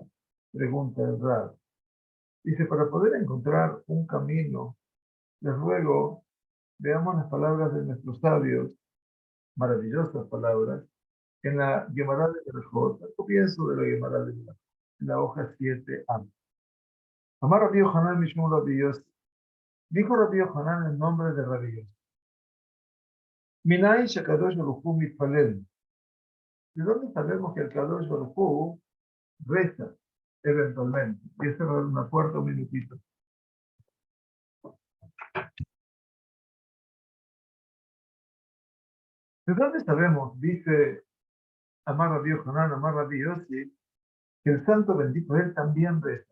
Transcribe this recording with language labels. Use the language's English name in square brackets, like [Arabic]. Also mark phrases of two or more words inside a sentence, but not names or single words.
[Spanish] Pregunta el Rab. Dice, para poder encontrar un camino, les ruego, veamos las palabras de nuestros sabios, maravillosas palabras, en la Gemara de Berajot, al comienzo de la Gemara de Berajot, en la hoja 7a. [Hebrew] אמר רבי יוחנן משמור רבי יוסי. [Spanish] Dijo Rabbi Yohanan en nombre de Rabbi Yossi. [Hebrew] מניי שקדוש ברוך הוא מתפלל. [Spanish] ¿De dónde sabemos que el [Hebrew] קדוש ברוך הוא [Spanish] reza eventualmente? Voy a cerrar una puerta un minutito. ¿De dónde sabemos, dice [Hebrew] אמר רבי יוחנן, אמר רבי יוסי, [Spanish] que el santo bendito él también reza?